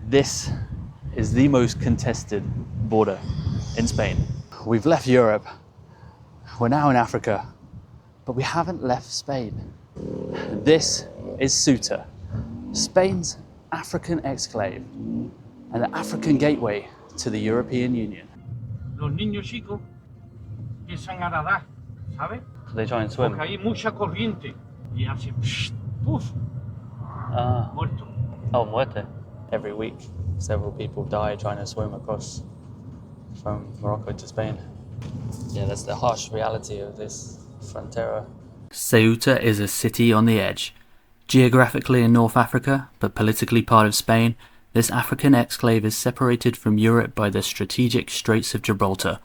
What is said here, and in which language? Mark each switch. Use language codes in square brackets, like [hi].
[en] This is the most contested border in Spain. We've left Europe, we're now in Africa, but we haven't left Spain. This is Ceuta, Spain's African exclave and the African gateway to the European Union. [es] Los niños chicos empiezan a nadar, ¿sabes? [en] They try and swim. [es] Porque hay mucha corriente y hace ¡puf! Muerto. Oh, muerte. [en] Every week, several people die trying to swim across from Morocco to Spain. Yeah, that's the harsh reality of this frontera. Ceuta is a city on the edge. Geographically in North Africa, but politically part of Spain, this African exclave is separated from Europe by the strategic Straits of Gibraltar.